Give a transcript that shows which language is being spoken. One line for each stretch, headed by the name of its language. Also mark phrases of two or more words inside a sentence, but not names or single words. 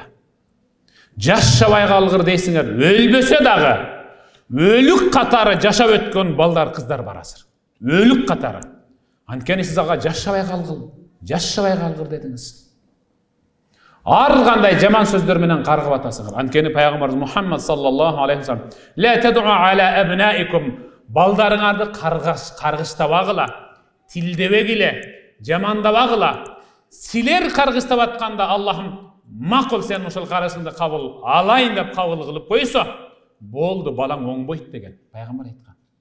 Kyrgyz: Жашабай калгыр дейсиңер. Өлбөсө дагы өлүк катары жашап өткөн балдар кыздар бар азыр. Өлүк катары. Анткени сиз ага жашабай калгыр дедиңиз. Ар кандай жаман сөздөр менен каргып атасыңар. Анткени пайгамбарыбыз Мухаммад
Arabic: صلى الله عليه وسلم "لا تدعوا على أبنائكم"
Kyrgyz: балдарыңарды каргыштабагыла, тилдебегиле, жамандабагыла. Силер каргыштап атканда Аллахым макул сен ошол карашыңды кабыл алайын деп кабыл кылып койсо, болду, балаң оңбойт деген пайгамбар айткан.